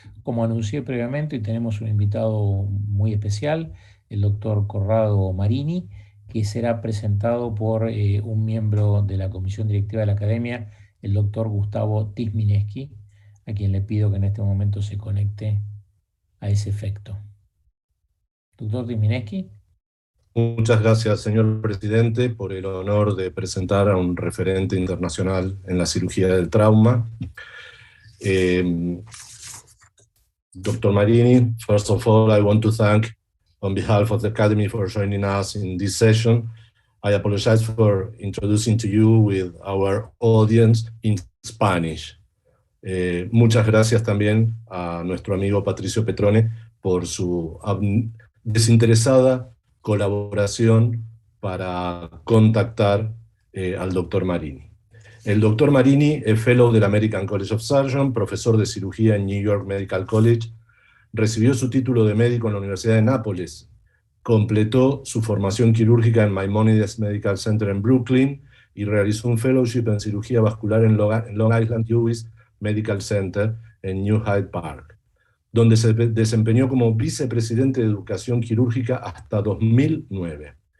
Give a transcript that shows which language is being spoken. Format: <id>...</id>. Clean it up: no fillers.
<es>Como anuncié previamente, hoy tenemos un invitado muy especial, el doctor Corrado Marini, que será presentado por un miembro de la comisión directiva de la academia, el doctor Gustavo Tismineski, a quien le pido que en este momento se conecte a ese efecto. Doctor Tismineski. Muchas gracias, señor presidente, por el honor de presentar a un referente internacional en la cirugía del trauma.</es> <en>Dr. Marini, first of all, I want to thank, on behalf of the Academy, for joining us in this session. I apologize for introducing to you with our audience in Spanish.</en> <es>Muchas gracias también a nuestro amigo Patricio Petrone por su desinteresada colaboración para contactar al Dr. Marini. El Dr. Marini es Fellow del American College of Surgeons, profesor de cirugía en New York Medical College, recibió su título de médico en la Universidad de Nápoles, completó su formación quirúrgica en Maimonides Medical Center en Brooklyn y realizó un fellowship en cirugía vascular en Long Island US Medical Center en New Hyde Park, donde se desempeñó como vicepresidente de educación quirúrgica hasta 2009.</es>